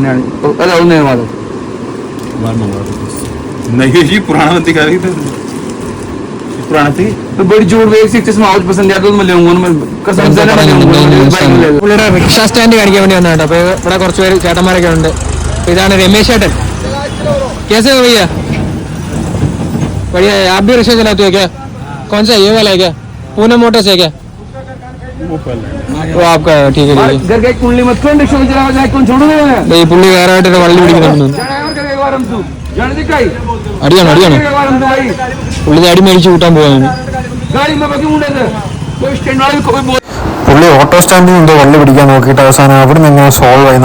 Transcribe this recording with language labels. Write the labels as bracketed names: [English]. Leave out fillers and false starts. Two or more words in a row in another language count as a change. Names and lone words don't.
[Malayalam] പുള്ളിയുടെ റിക്ഷ സ്റ്റാൻഡ് കാണിക്കാൻ വേണ്ടി വന്നോ. അപ്പൊ ഇവിടെ കുറച്ച് പേര് ചേട്ടന്മാരൊക്കെ ഉണ്ട്. ഇതാണ് രമേശ് ചേട്ടൻ. [Hindi] कैसे हो भैया? बढ़िया है. आप भी रिक्शा चलाते हो क्या? कौन सा ये वाला है क्या? पूनम मोटर्स है क्या? वो आपका है. ठीक है ठीक है. [Malayalam] ഈ പുള്ളി വേറെ ആയിട്ട് വള്ളി പിടിക്കുന്നുണ്ട്. അടിയാണോ അടിയാണോ പുള്ളി അടി മേടിച്ച് കൂട്ടാൻ പോകാൻ. പുള്ളി ഓട്ടോ സ്റ്റാൻഡിൽ എന്തോ വള്ളി പിടിക്കാൻ നോക്കിയിട്ട് അവസാനം അവിടെ നിന്ന് സോൾവ് ആയി.